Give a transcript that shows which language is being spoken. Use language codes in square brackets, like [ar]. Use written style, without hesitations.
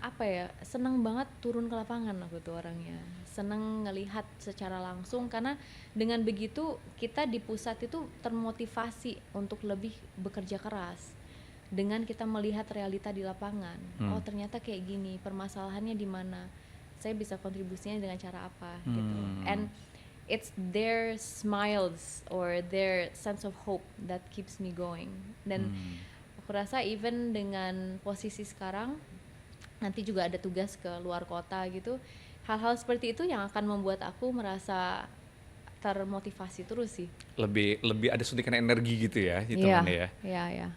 [id] apa ya, seneng banget turun ke lapangan aku tuh orangnya, seneng ngelihat secara langsung karena dengan begitu kita di pusat itu termotivasi untuk lebih bekerja keras dengan kita melihat realita di lapangan. Oh ternyata kayak gini, permasalahannya di mana, saya bisa kontribusinya dengan cara apa gitu. [en] And it's their smiles or their sense of hope that keeps me going. [id] Dan aku rasa even dengan posisi sekarang, nanti juga ada tugas ke luar kota gitu, hal-hal seperti itu yang akan membuat aku merasa termotivasi terus sih. Lebih ada suntikan energi gitu ya, hitungannya ya. Iya.